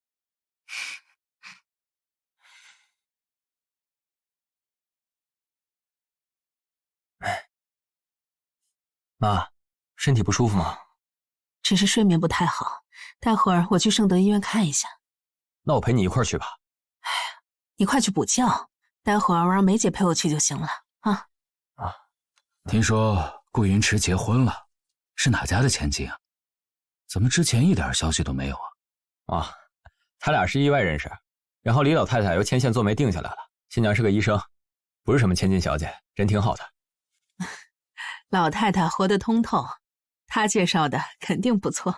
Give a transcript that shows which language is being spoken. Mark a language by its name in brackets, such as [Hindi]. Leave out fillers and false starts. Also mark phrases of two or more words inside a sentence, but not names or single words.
[Chinese] 媽，身體不舒服嗎？只是睡眠不太好，待會兒我去聖德醫院看一下。那我陪你一塊兒去吧。哎呀，你快去補覺，待會兒我讓梅姐陪我去就行了啊。聽說顧雲池結婚了，是哪家的千金啊？怎麼之前一點消息都沒有啊？他倆是意外認識，然後李老太太又牽線做媒定下來了。新娘是個醫生，不是什麼千金小姐，人挺好的。老太太活得通透，她介紹的肯定不錯。